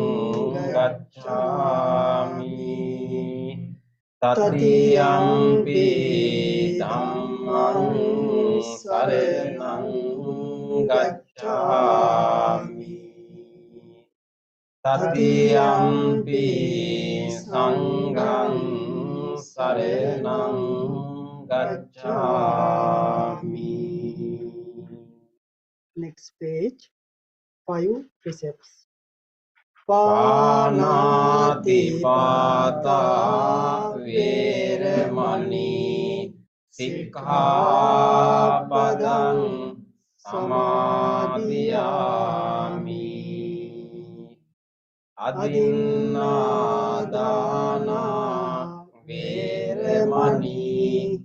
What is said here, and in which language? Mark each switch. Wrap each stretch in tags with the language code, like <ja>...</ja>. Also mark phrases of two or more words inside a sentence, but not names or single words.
<pi>gacchami, tatiyampi dhammang saranang gacchami, tatiyampi sanghang saranang gacchami.</pi> <en>Next page 5 precepts.</en> <pi>පානාතිපාතා වේරමණී සික්ඛාපදං සමාදියාමි අදින්නාදානා වේරමණී</pi>